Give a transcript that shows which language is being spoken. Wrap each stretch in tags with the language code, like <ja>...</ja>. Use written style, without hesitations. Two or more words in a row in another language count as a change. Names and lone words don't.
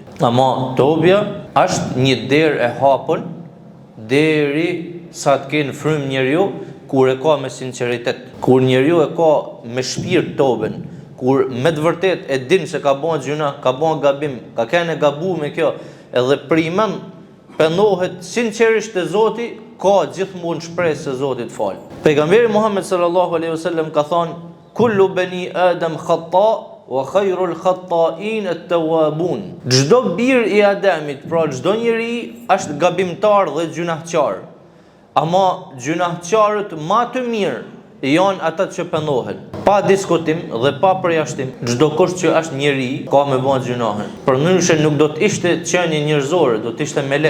<sq>Ama tobja është një derë e hapur deri sa të kenë frym njeriu kur e ka me sinqeritet, kur njeriu e ka me shpirt toben, kur me të vërtet e din se ka bën gjuna, ka bën gabim, ka kanë gabu me kjo, edhe primen pendohet sinqerisht te Zoti, ka gjithmonë shpresë se Zoti të fal.</sq> <ar>Pejgamberi Muhammed صلى الله عليه وسلم</ar> <sq>ka thënë:</sq> <ar>"كل بني آدم خطاء وخير الخطائين التوابون."</ar> <sq>Çdo bir i Ademit, pra çdo njeri është gabimtar dhe gjunahçar. Ama gjunahçarët më të mirë janë ata që pendohen. Pa diskutim dhe pa përjashtim, çdo kush që është njeri ka me bën gjunahe. Përndryshe nuk do të ishte qenie njerëzore, do të ishte melek.</sq>